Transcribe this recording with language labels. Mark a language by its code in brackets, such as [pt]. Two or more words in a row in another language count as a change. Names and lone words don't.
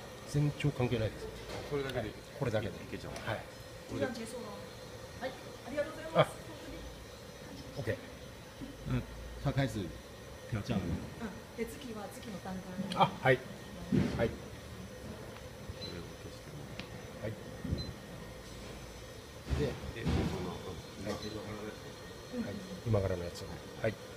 [ja] 全長関係ないです。これだけで、これだけでいけちゃう。はい。 [zh] 这样结束了。 [ja] はい、ありがとうございます。 OK。 [zh] 他开始调教了。 [ja] で次は次の段階。あ、はい。はい。これを消してもはい。で、そのラッピーの花ですね。はい、今からのやつを。はい。